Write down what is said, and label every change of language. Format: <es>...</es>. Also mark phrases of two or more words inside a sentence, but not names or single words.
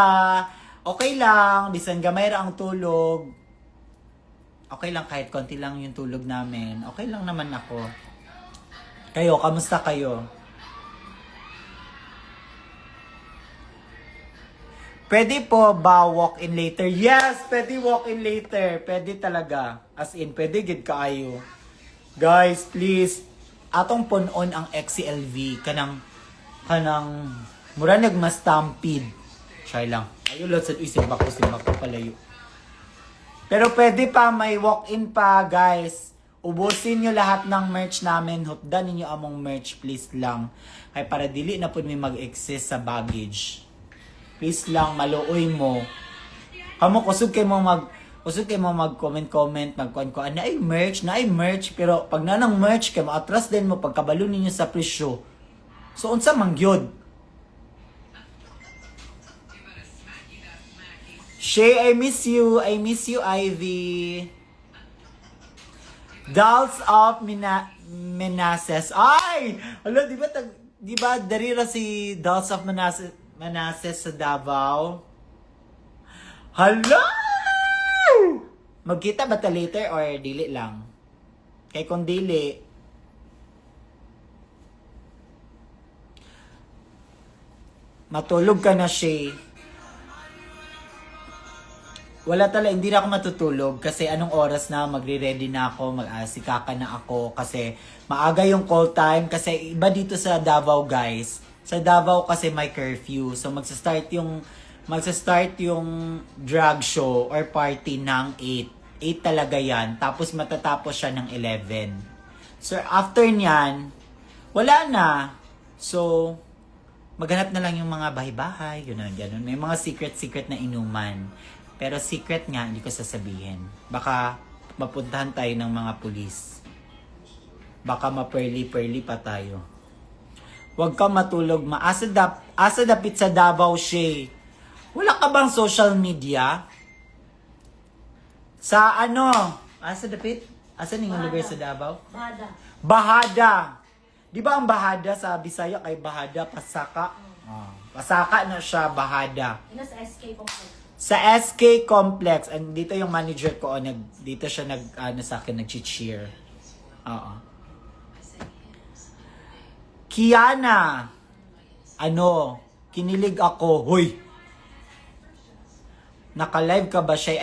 <ceb>Okay lang, bisan gamay ra ang tulog.</ceb> <tl>Okay lang kahit konti lang yung tulog namin. Okay lang naman ako. Kayo, kamusta kayo? Pwede po ba walk-in later? Yes! Pwede walk-in later. Pwede talaga.</tl> <en>As in,</en> <ceb>pwede gid kaayo. Guys, please. Atong punon ang XCLV. Kanang mura nagma-stampede. Try lang.</ceb> <tl>Ayun lang sa simbak ko palayo. Pero pwede pa, may walk-in pa, guys. Ubusin nyo lahat ng merch namin.</tl> <ceb>Hutdan ninyo among merch, please lang. Kaya para dili na po may mag-exist sa baggage. Please lang, maluoy mo. Kamo, kusog kayo mo mag-comment, magkuhan-kuhan. Na ay merch. Pero pag nanang merch, kayo ma-atras din mo pagkabalo ninyo sa presyo. So, unsa mangyod? Shay,</ceb> <en>I miss you, Ivy. Dolls of Manassas. Ay!</en> <ceb>Hala, di ba darira si Dolls of Manassas sa Davao? Hala! Magkita ba ta later or dili lang? Kay kung dili, matulog ka na, Shay.</ceb> <tl>Wala talaga, hindi na ako matutulog kasi anong oras na magre-ready na ako, mag-asikaka na ako kasi maaga yung call time kasi iba dito sa Davao, guys. Sa Davao kasi may curfew. So magsa-start yung drag show or party ng 8. 8 talaga yan. Tapos matatapos siya ng 11. So after nyan, wala na. So maghanap na lang yung mga bahay-bahay, gano'n. May mga secret na inuman. Pero secret nga, hindi ko sasabihin. Baka mapuntahan tayo ng mga pulis. Baka ma-pearly pa tayo. Huwag ka matulog.</tl> <ceb>Asa dapit sa Davao,</ceb> <tl>Shay. Wala ka bang social media? Sa ano?</tl> <ceb>Asa dapit? Asa ning lugar sa Davao? Bahada. Di ba ang Bahada sa Bisaya kay Bahada, Pasaka? Pasaka na siya, Bahada. Sa SK Complex.</ceb> <tl>Sa SK Complex, and dito yung manager ko, dito siya sa akin, nag-cheer. Oo. Kiana, kinilig ako, huy. Naka-live ka ba siya?</tl>